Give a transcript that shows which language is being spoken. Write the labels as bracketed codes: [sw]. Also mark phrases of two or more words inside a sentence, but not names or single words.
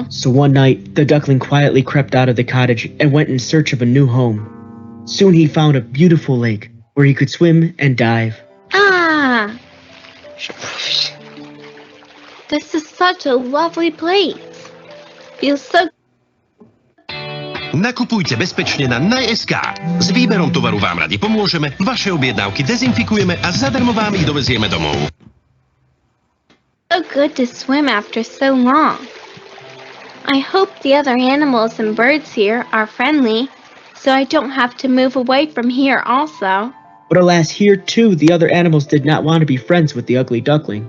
[en] So one night, the duckling quietly crept out of the cottage and went in search of a new home. Soon he found a beautiful lake where he could swim and dive. Ah! This is such a lovely place. Feels so. [sk] Nakupujte bezpečne na Naj.sk. S výberom tovaru vám radi pomôžeme, vaše objednávky dezinfikujeme a zadarmo vám ich dovezieme domov. [en] So good to swim after so long. I hope the other animals and birds here are friendly, so I don't have to move away from here also. But alas, here too, the other animals did not want to be friends with the ugly duckling.